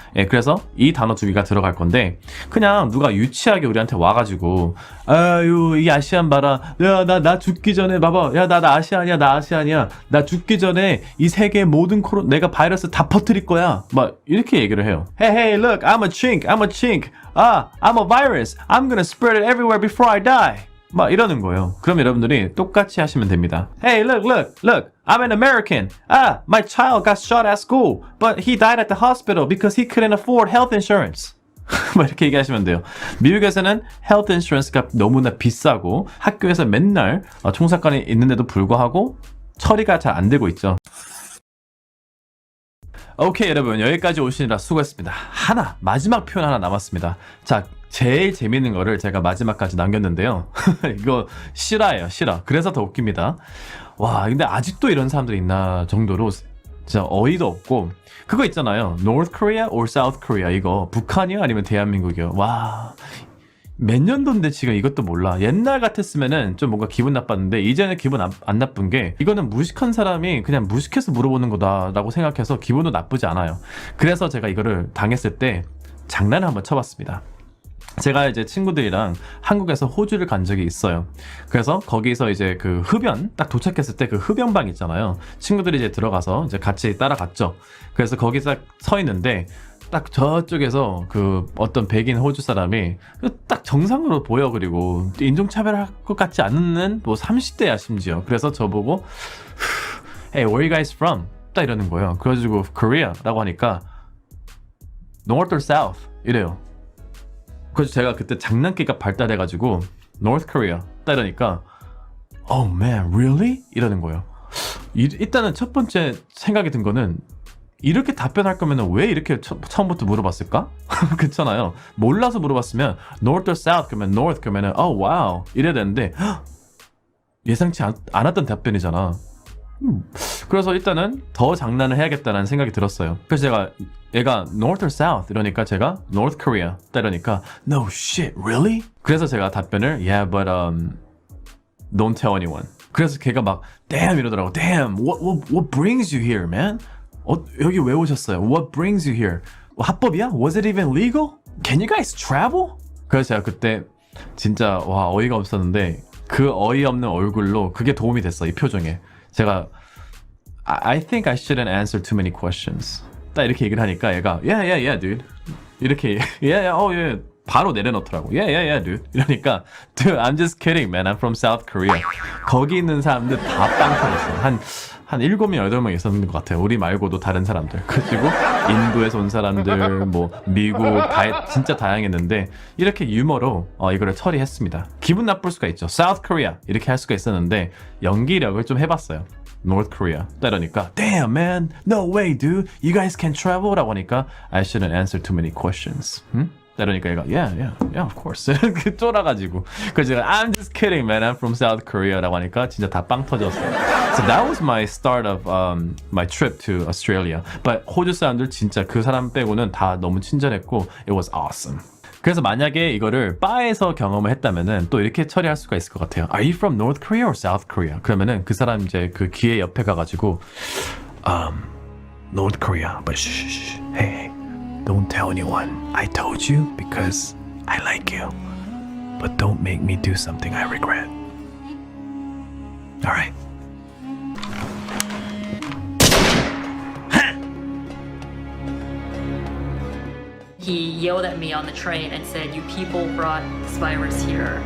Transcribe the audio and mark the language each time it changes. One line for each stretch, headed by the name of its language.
Korean: 예, 그래서 이 단어 두 개가 들어갈 건데 그냥 누가 유치하게 우리한테 와가지고 아유 이 아시안 봐라. 야 나 죽기 전에 봐봐. 야 나 아시안이야. 나 죽기 전에 이 세계 모든 내가 바이러스 다 퍼뜨릴 거야. 막 이렇게 얘기를 해요.
English: Hey look I'm a chink. I'm a virus. I'm gonna spread it everywhere before I die.
Korean: 막 이러는 거예요. 그럼 여러분들이 똑같이 하시면 됩니다.
English: Hey, look, I'm an American. My child got shot at school, but he died at the hospital because he couldn't afford health insurance.
Korean: 막 이렇게 얘기하시면 돼요. 미국에서는 health insurance가 너무나 비싸고 학교에서 맨날 총사건이 있는데도 불구하고 처리가 잘 안 되고 있죠. 오케이, 여러분 여기까지 오시느라 수고했습니다. 마지막 표현 하나 남았습니다. 자, 제일 재밌는 거를 제가 마지막까지 남겼는데요. 이거 실화예요, 실화. 그래서 더 웃깁니다. 와, 근데 아직도 이런 사람들이 있나 정도로 진짜 어이도 없고 그거 있잖아요.
English: North Korea or South Korea
Korean: 이거 북한이요? 아니면 대한민국이요? 와, 몇 년도인데 지금 이것도 몰라. 옛날 같았으면은 좀 뭔가 기분 나빴는데 이제는 기분 안 나쁜 게 이거는 무식한 사람이 그냥 무식해서 물어보는 거다라고 생각해서 기분도 나쁘지 않아요. 그래서 제가 이거를 당했을 때 장난을 한번 쳐봤습니다. 제가 이제 친구들이랑 한국에서 호주를 간 적이 있어요. 그래서 거기서 이제 그 흡연 딱 도착했을 때 그 흡연방 있잖아요. 친구들이 이제 들어가서 이제 같이 따라갔죠. 그래서 거기서 서 있는데 딱 저쪽에서 그 어떤 백인 호주 사람이 딱 정상으로 보여. 그리고 인종차별할 것 같지 않는 뭐 30대야 심지어. 그래서 저보고
English: Hey, where are you guys from?
Korean: 딱 이러는 거예요. 그래가지고 Korea라고 하니까 North or South 이래요. 그래서 제가 그때 장난기가 발달해가지고 North Korea 딱 이러니까
English: Oh man, really?
Korean: 이러는 거예요. 일단은 첫 번째 생각이 든 거는 이렇게 답변할 거면 왜 이렇게 처음부터 물어봤을까? 그렇잖아요. 몰라서 물어봤으면 North or South 그러면 North 그러면
English: Oh wow
Korean: 이래야 되는데 예상치 않았던 답변이잖아. 그래서 일단은 더 장난을 해야겠다는 생각이 들었어요. 그래서 얘가 North or South 이러니까 제가 North Korea 이러니까
English: No shit, really?
Korean: 그래서 제가 답변을
English: Yeah, but Don't tell anyone.
Korean: 그래서 걔가 막 damn 이러더라고.
English: Damn, what brings you here, man?
Korean: 여기 왜 오셨어요?
English: What brings you here?
Korean: 합법이야?
English: Was it even legal? Can you guys travel?
Korean: 그래서 제가 그때 진짜 와 어이가 없었는데 그 어이없는 얼굴로 그게 도움이 됐어 이 표정에.
English: 제가 I think I shouldn't answer too many questions.
Korean: 딱 이렇게 얘기를 하니까 얘가
English: yeah dude
Korean: 이렇게 yeah 바로 내려놓더라고.
English: yeah dude 이러니까 dude I'm just kidding man I'm from South Korea.
Korean: 거기 있는 사람들 다 빵 터졌어. 한 7명, 8명 있었는 것 같아요. 우리 말고도 다른 사람들. 그리고 인도에서 온 사람들, 뭐 미국 진짜 다양했는데 이렇게 유머로 이거를 처리했습니다. 기분 나쁠 수가 있죠. South Korea 이렇게 할 수가 있었는데 연기력을 좀 해봤어요.
English: North Korea. 이러니까 Damn man, no way dude, you guys can travel
Korean: 라고 하니까
English: I shouldn't answer too many questions.
Korean: 이러니까 얘가
English: yeah of course
Korean: 그 쫄아가지고 그래서 제가
English: I'm just kidding man I'm from South Korea
Korean: 라고 하니까 진짜 다 빵 터졌어요.
English: So that was my start of my trip to Australia.
Korean: But 호주 사람들 진짜 그 사람 빼고는 다 너무 친절했고
English: it was awesome.
Korean: 그래서 만약에 이거를 바에서 경험을 했다면은 또 이렇게 처리할 수가 있을 것 같아요.
English: Are you from North Korea or South Korea?
Korean: 그러면은 그 사람 이제 그 귀에 옆에 가가지고
English: North Korea but shh hey don't tell anyone. I told you because I like you. But don't make me do something I regret. Alright. He yelled at me on the train and said, "You people brought this virus here."